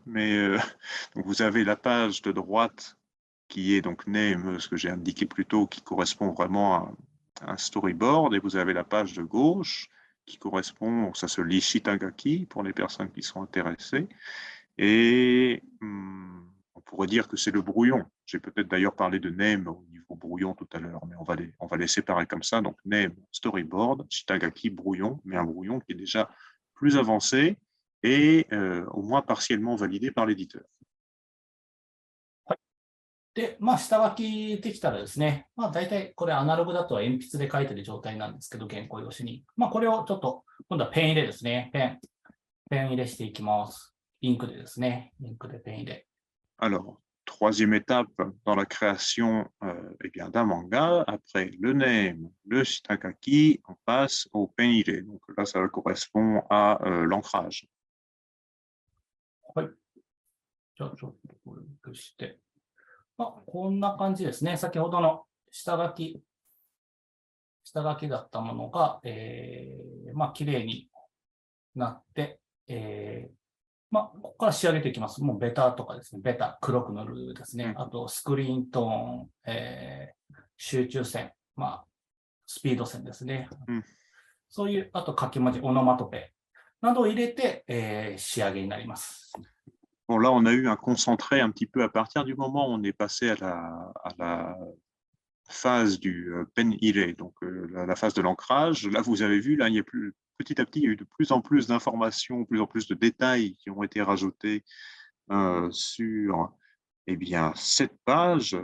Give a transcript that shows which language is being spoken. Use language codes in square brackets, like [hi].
[fr] Mais donc vous avez la page de droite qui est donc name, ce que j'ai indiqué plus tôt, qui correspond vraiment à un storyboard, et vous avez la page de gauche qui correspond, ça se lit Shitagaki pour les personnes qui sont intéressées, et on pourrait dire que c'est le brouillon. J'ai peut-être d'ailleurs parlé de name au niveau brouillon tout à l'heure, mais on va les séparer comme ça. Donc name, storyboard, Shitagaki, brouillon, mais un brouillon qui est déjà plus avancé et au moins partiellement validé par l'éditeur. [ja] で、下書きできたらですね、大体これアナログだと鉛筆で書いてる状態なんですけど、原稿用紙に。これをちょっと、今度はペン入れですね。ペン入れしていきます。インクでですね。インクでペン入れ。 [fr] Alors, troisième étape dans la création d'un manga, après le name, le shiitake, on passe au penile. Donc là, ça correspond à l'ancrage. [ja] はい。じゃあちょっとこれして。こんな感じですね。先ほどの下書きだったものが、きれいになって、ここから仕上げていきます。もうベタとかですね。ベタ、黒く塗るですね。あと、スクリーントーン、集中線、スピード線ですね。そういう、あと書き文字、オノマトペなどを入れて、仕上げになります。 [fr] Bon, là, on a eu un concentré un petit peu à partir du moment où on est passé à la phase du penile, donc la phase de l'ancrage. Là, vous avez vu, là, petit à petit, il y a eu de plus en plus d'informations, plus en plus de détails qui ont été rajoutés sur cette page.